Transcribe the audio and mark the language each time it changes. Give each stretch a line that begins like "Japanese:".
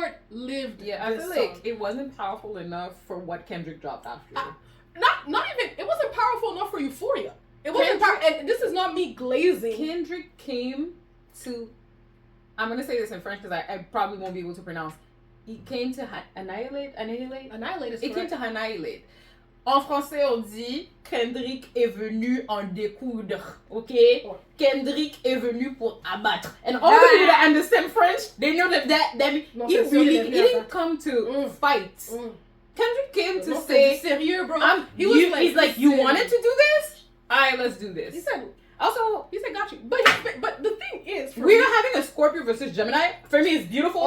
English: Yeah, I feel like it wasn't powerful enough for what Kendrick dropped after. Not even, it wasn't powerful enough for Euphoria. It wasn't powerful, and this is not me glazing. Kendrick came to, I'm going to say this in French because I probably won't be able to pronounce. He came to annihilate. Annihilate is correct. He came to annihilate.
French: En français, on dit Kendrick est venu en découdre. Okay? Oh. Kendrick est venu pour abattre.
English: And all the people that understand French, they know that he didn't come to fight. Kendrick came to say,
French: sérieux, bro.
English: He's like, you wanted to do this? Alright, let's do this. He said, got you. But the thing is, we're having a Scorpio versus Gemini. For me, it's beautiful.